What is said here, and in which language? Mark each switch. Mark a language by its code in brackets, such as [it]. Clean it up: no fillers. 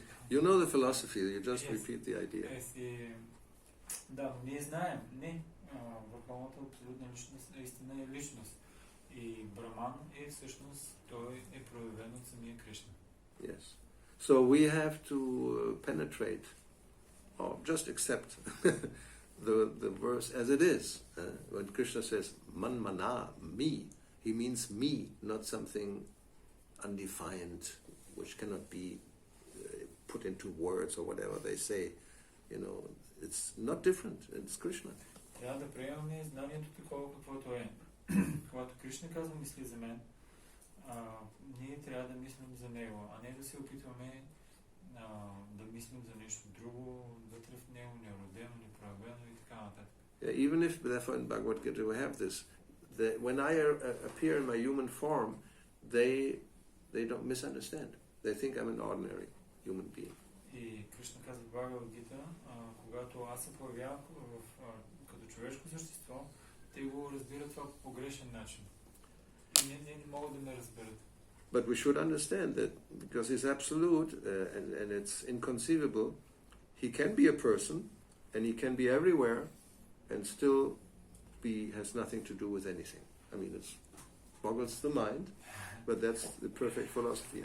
[en] You know the philosophy, you just repeat the idea. [bg] Да, ние знаем, върховната абсолютна личност наистина е личност. И Браман е всъщност, той е проявен от самия Кришна. [en] Yes. So we have to penetrate, or just accept the verse as it is. When Krishna says, man mana, me, he means me, not something undefined, which cannot be put into words or whatever they say. You know, it's not different. It's Krishna. [bg] Трябва да приемаме знанието такова, каквото е. Когато Кришна казва мисли за мен, ние трябва да мислим за него, а не да се опитваме да мислим за нещо друго, вътре в него, неродено, непроявено и така нататък. [en] Even if, therefore, in Bhagavad Gita we have this, that when I appear in my human form, they don't misunderstand. They think I'm an ordinary human being. [bg] И Кришна казва в Бхагавад-гита, когато аз се появявам като човешко същество, те го разбират това по погрешен начин. И не могат да ме разберат. [en] But we should understand that because he's absolute and it's inconceivable, he can be a person and he can be everywhere and still has nothing to do with anything. I mean, it boggles the mind, but that's the perfect philosophy.